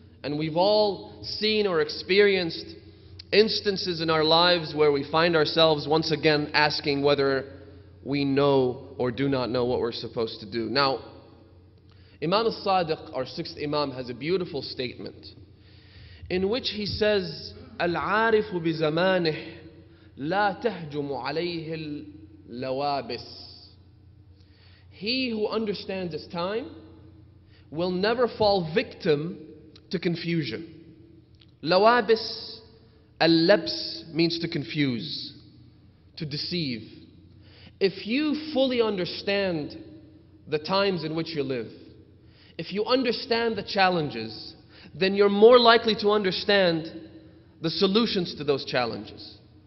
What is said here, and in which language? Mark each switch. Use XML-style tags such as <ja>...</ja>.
<en>And we've all seen or experienced instances in our lives where we find ourselves once again asking whether we know or do not know what we're supposed to do. Now, Imam al-Sadiq, our 6th Imam, has a beautiful statement in which he says,</en> <ar>العارف بزمانه لا تهجم عليه اللوابس.</ar> <en>He who understands his time will never fall victim to confusion. Lawabis, al-labs means to confuse, to deceive. If you fully understand the times in which you live, if you understand the challenges, then you're more likely to understand the solutions to those challenges.</en>